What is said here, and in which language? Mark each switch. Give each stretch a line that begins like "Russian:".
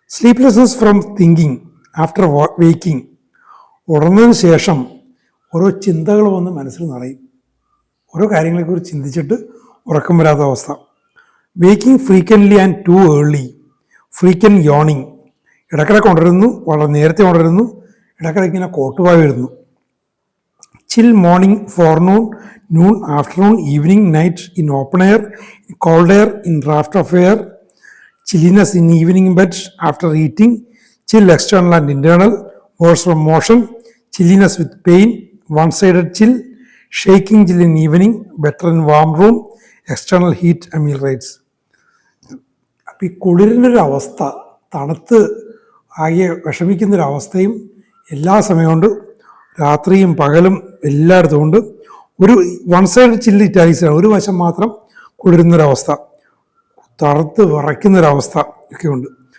English: sleeplessness from thinking after waking,
Malayalam: ഉണർന്നതിന് ശേഷം ഓരോ ചിന്തകൾ വന്ന് മനസ്സിൽ നിറയും. ഓരോ കാര്യങ്ങളെക്കുറിച്ച് ചിന്തിച്ചിട്ട് ഉറക്കം വരാത്ത അവസ്ഥ.
English: waking frequently and too early, frequent yawning,
Malayalam: ഇടയ്ക്കിടയ്ക്ക് ഉണരുന്നു, വളരെ നേരത്തെ ഉണരുന്നു, ഇടയ്ക്കിടയ്ക്ക് ഇങ്ങനെ കോട്ടുവായി വരുന്നു.
English: Chill morning, forenoon, noon, afternoon, evening, night, in open air, in cold air, in draft of air, chilliness in evening bed after eating, chill external and internal, worse from motion, chilliness with pain, one-sided chill, shaking chill in evening, better in warm room, external heat ameliorates.
Malayalam: അപ്പോൾ ഈ കുളിരിനൊരവസ്ഥ, തണുത്ത് ആകെ വിഷമിക്കുന്നൊരവസ്ഥയും എല്ലാ സമയമുണ്ട്, രാത്രിയും പകലും എല്ലായിടത്തും ഉണ്ട്. ഒരു
English: one side chill
Malayalam: ഇറ്റാലിക്സിലാണ്, ഒരു വശം മാത്രം കുളിരുന്നൊരവസ്ഥ, തണുത്ത് വിറയ്ക്കുന്നൊരവസ്ഥ ഒക്കെ ഉണ്ട്.